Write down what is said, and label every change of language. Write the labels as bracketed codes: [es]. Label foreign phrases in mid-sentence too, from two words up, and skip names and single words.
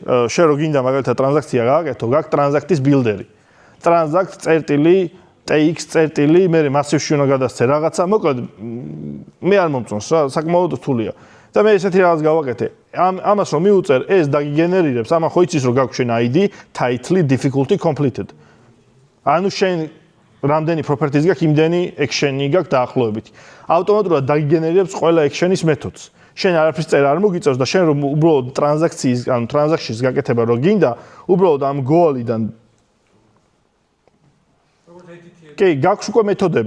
[ka] შენ რო გინდა მაგალითად ტრანზაქცია გააკეთო, გაქვს ტრანზაქტის ბილდერი. Transact წერტილი TX წერტილი, მე მასივში უნდა გადასცე რაღაცა, მოკლედ მე არ მომწონს რა, საკმაოდ რთულია. და მე ესეთი რაღაც გავაკეთე. ამას რომ მიუწერ, ეს დაგიგენერირებს, ამან ხო იცის რომ გაქვს შენ ID, [en] title, difficulty completed. [ka] ანუ შენ რამდენი properties გაქვს, იმდენი action-ი გაქვს დაახლოებით. ავტომატურად დაგიგენერირებს ყველა action-ის მეთოდს. შენ არაფრის წერა არ მოგიწევს და შენ რომ უბრალოდ ტრანზაქციის, ანუ ტრანზაქციის გაკეთება რო გინდა, უბრალოდ ამ goal-იდან კი, გაქვს უკვე მეთოდები.